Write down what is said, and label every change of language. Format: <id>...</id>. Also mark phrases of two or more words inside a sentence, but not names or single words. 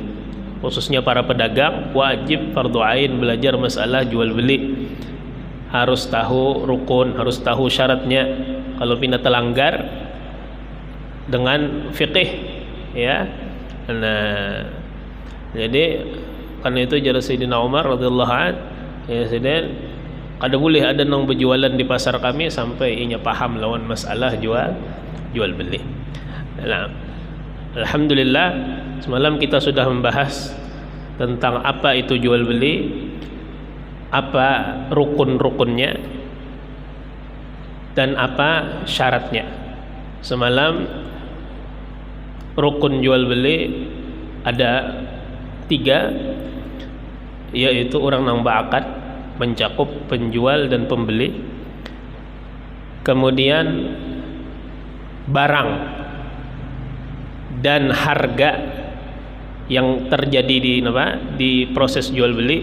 <bjn>Khususnya para pedagang wajib fardhu ain belajar masalah jual beli. Harus tahu rukun, harus tahu syaratnya. Kalau pindah terlanggar dengan fikih ya. Nah, jadi karena itu jara Sayyidina Umar</bjn> <ar>رضي الله عنه</ar> <bjn>ya, Sayyidina kada boleh ada nang berjualan di pasar kami sampai inya paham lawan masalah jual beli. Nah, alhamdulillah semalam kita sudah membahas tentang apa itu jual beli, apa rukun-rukunnya, dan apa syaratnya. Semalam rukun jual beli ada 3, yaitu orang nang berakad, mencakup penjual dan pembeli, kemudian barang dan harga yang terjadi di proses jual beli.</bjn>